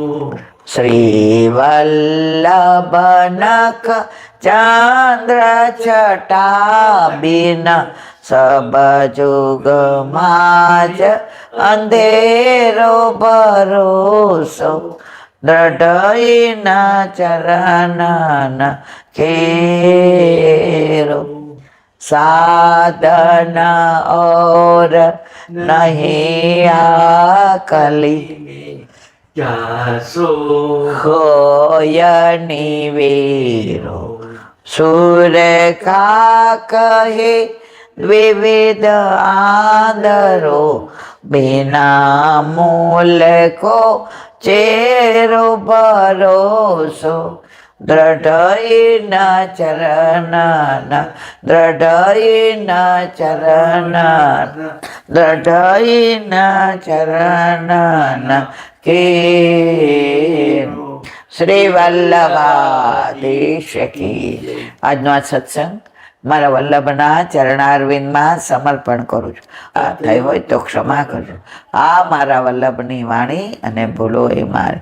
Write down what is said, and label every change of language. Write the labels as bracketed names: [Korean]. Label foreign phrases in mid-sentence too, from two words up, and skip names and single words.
[Braj] श्री वल्लभ नख चंद्र छटा बिन सब जुग माज अंधेरो भरोसो, द्रढईना चरणना केरो. साधन और नहीं आकली जासो होय निवेरो सुर का कहे विविध आदरो बिना मूल को चेरो भरोसो दृढ़ न चरण दृढ़ न चरण दृढ़ न चरण के श्री वल्लभाधीश की. [Gujarati] આજનો આ સત્સંગ મારા વલ્લભના ચરણારવિંદમાં સમર્પણ કરું છું. આ થઈ હોય તો ક્ષમા કરજો. આ મારા વલ્લભની વાણી અને ભૂલો એ મારી.